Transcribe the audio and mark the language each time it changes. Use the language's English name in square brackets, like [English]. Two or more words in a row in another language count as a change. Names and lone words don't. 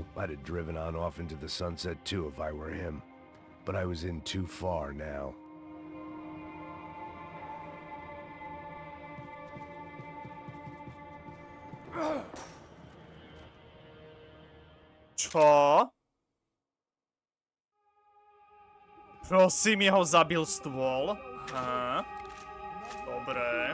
[English] I'd have driven on off into the sunset too if I were him. But I was in too far now. [Slovak] Čo? Prosím, jeho zabil stôl? Aha. Dobre.